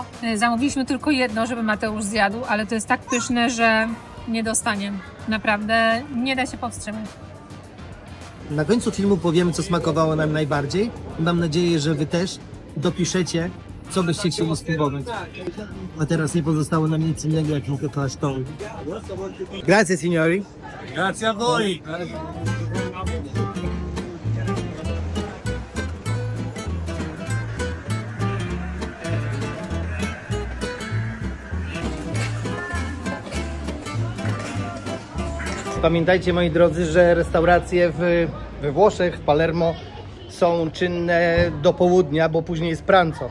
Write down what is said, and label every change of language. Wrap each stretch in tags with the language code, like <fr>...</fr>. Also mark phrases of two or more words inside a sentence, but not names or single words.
<pl>Zamówiliśmy tylko jedno, żeby Mateusz zjadł, ale to jest tak pyszne, że nie dostanie. Naprawdę nie da się powstrzymać. Na końcu filmu powiemy, co smakowało nam najbardziej. Mam nadzieję, że Wy też dopiszecie, co byście chcieli spróbować. A teraz nie pozostało nam nic innego, jak tylko klasztory.</pl> <it>Grazie, signori. Grazie a voi.</it> <pl>Pamiętajcie, moi drodzy, że restauracje we Włoszech, w Palermo są czynne do południa, bo później jest pranzo.</pl>